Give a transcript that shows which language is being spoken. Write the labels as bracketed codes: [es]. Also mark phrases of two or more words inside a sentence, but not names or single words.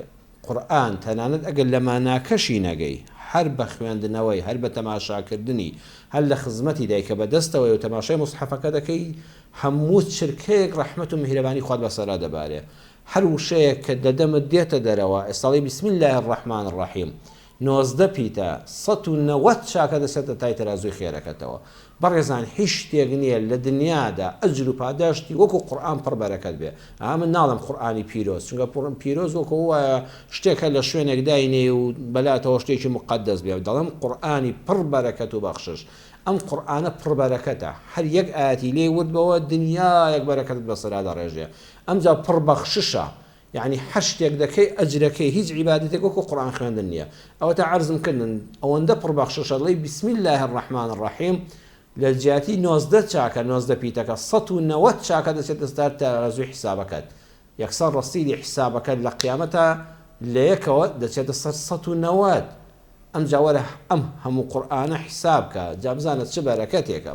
[ckb] قورئان تەنانەت ئەگەر لە ماناکەشی نەگەی، هەر بە خوێندنەوەی هەر بە تەماشاکردنی هەر لە خزمەتی دایکە بەدەستەوەی و تەماشای مصحەفەکە دەکەی، هەموو چرکەیەک ڕەحمەت و میهرەبانی خوات بەسەرا دەبارێ. هەر وشەیەک کە دەدەمت دێتە دەرەوە ئێستاڵی [ar] بسم الله الرحمن الرحیم [ckb] 90 پیتە 190 چاکە دەسێتە تای تەرازوی خێرەکەتەوە. بەڕێزان هیچ شتێک نییە لە دنیادا ئەجر و پاداشتی وەکو قورئان پڕ بەرەکەت بێ. من ناڵم قورئانی پیرۆز، چونکە پیرۆز وەکو وایە شتێکە لە شوێنێک داینێ و بەلاتەوە شتێکی مقدس بێ، دەڵێم قورئانی پڕ بەرەکەت و بەخشش. ئەم قورئانە پڕ بەرەکەتە، هەر یەک ئاەتی لێ وردبەوە دنیایەک بەرەکەت بەسەرا دەڕێژێ. ئەمجا پڕ بەخششە، یعنی هەر شتێک دەکەی ئەجرەکەی هیچ عیبادەتێک وەکو قورئان خوێندن نییە. ئەوە تا عەرزم کردن ئەوەندە پڕ بەخششە دەڵێی [ar] بسم الله الرحمن الرحیم [ckb] لە جیاتی 90 چاکە 90 پیتەکە 190 چاکە دەچێتە سەر تەرازوی حیسابەکەت. یەکسەر ڕەسیدی حیسابەکەت لە قیامەتە لە یەکەوە دەچێتە سەر 190. ئەم جاوەرە ئەم هەموو قورئانە حیسابکە، جا بزانێت چه بەرەکەتێکە.